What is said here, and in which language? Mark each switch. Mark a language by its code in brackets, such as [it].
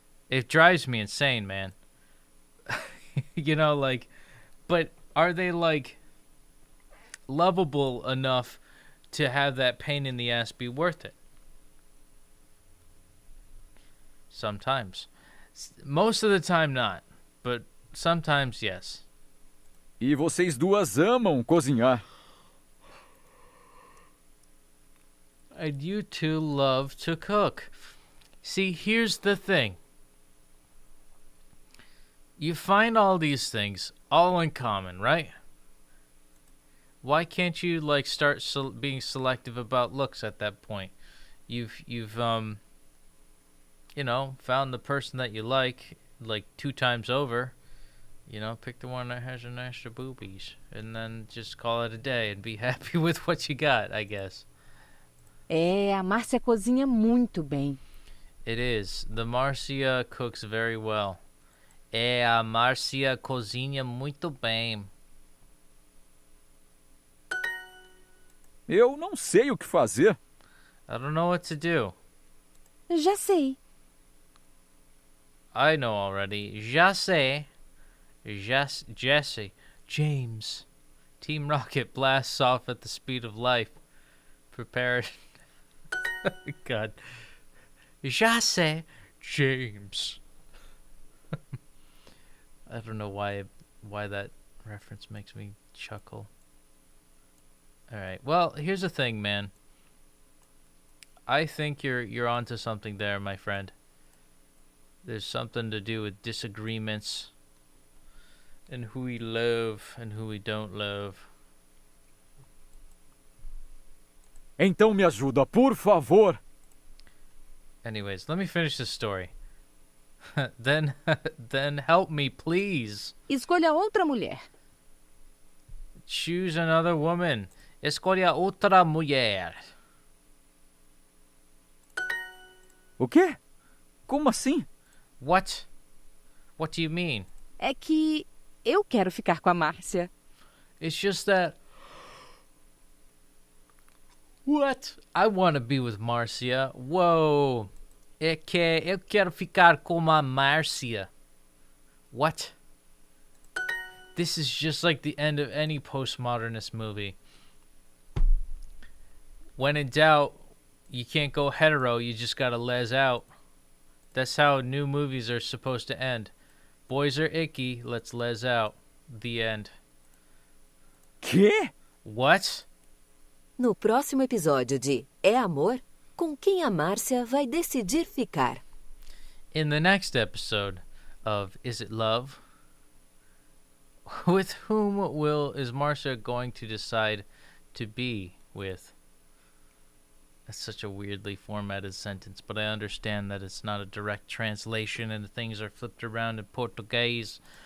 [en] It drives me insane, man. You know, like, but are they, like, lovable enough to have that pain in the ass be worth it? Sometimes. Most of the time not, but sometimes yes. [pt] E vocês duas amam cozinhar. [en] And you two love to cook. See, here's the thing. You find all these things all in common, right? Why can't you, like, start being selective about looks at that point? You've you know, found the person that you like 2 times over. You know, pick the one that has an extra boobies, and then just call it a day and be happy with what you got, I guess. [pt] É, a Márcia cozinha muito bem. [en] It is. The Marcia cooks very well. [pt] A Marcia cozinha muito bem. Eu não sei o que fazer. [en] I don't know what to do. [pt] Já sei. [en] I know already. [pt] Já sei. [en] Jesse. James. Team Rocket blasts off at the speed of light. Prepared. God. [pt] Já sei. [en] James. I don't know why that reference makes me chuckle. Alright. Well, here's the thing, man. I think you're onto something there, my friend. There's something to do with disagreements and who we love and who we don't love. [pt] Então me ajuda, por favor. [en] Anyways, let me finish this story. Then help me, please. [pt] Escolha outra mulher. [en] Choose another woman. [pt] Escolha outra mulher. O quê? Como assim? [en] What? What do you mean? [pt] É que eu quero ficar com a Márcia. [en] It's just that... What? I want to be with Marcia. Whoa. [pt] É que eu quero ficar com a Marcia. [en] What? This is just like the end of any postmodernist movie. When in doubt, you can't go hetero, you just gotta les out. That's how new movies are supposed to end. Boys are icky, let's les out. The end. [pt] Quê? [en] What? [pt] No próximo episódio de É Amor, com quem a Márcia vai decidir ficar. [en] In the next episode of Is It Love? With whom is Marcia going to decide to be with? That's such a weirdly formatted sentence, but I understand that it's not a direct translation and the things are flipped around in Portuguese.